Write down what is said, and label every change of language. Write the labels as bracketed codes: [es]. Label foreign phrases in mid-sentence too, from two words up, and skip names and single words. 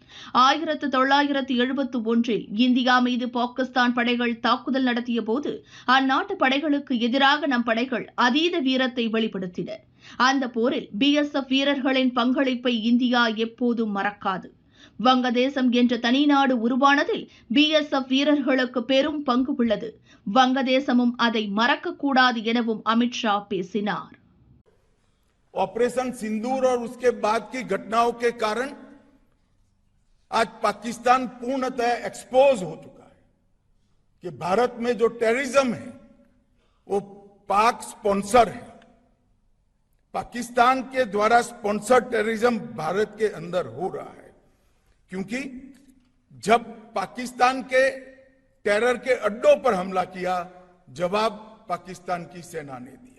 [ta] 1971 இந்தியா மீது பாகிஸ்தான் படைகள் தாக்குதல் நடத்திய போது அந்நாட்டு படைகளுக்கு எதிராக நம் படைகள் அதீத வீரத்தை வெளிப்படுத்தின. அந்த போரில் BSF வீரர்களின் பங்களிப்பை இந்தியா எப்போதும் மறக்காது. வங்கதேசம் என்ற தனி நாடு உருவானதில் BSF வீரர்களுக்கு பெரும் பங்கு உள்ளது. வங்கதேசமும் அதை மறக்கக்கூடாது எனவும் அமித்ஷா பேசினார். [hi] ऑपरेशन सिंदूर और उसके बाद की घटनाओं के कारण आज पाकिस्तान पूर्णतः एक्सपोज हो चुका है कि भारत में जो टेररिज्म है वो पाक स्पॉन्सर है। पाकिस्तान के द्वारा [en] sponsor terrorism [hi] भारत के अंदर हो रहा है, क्योंकि जब पाकिस्तान के टेरर के अड्डों पर हमला किया, जवाब पाकिस्तान की सेना ने दिया।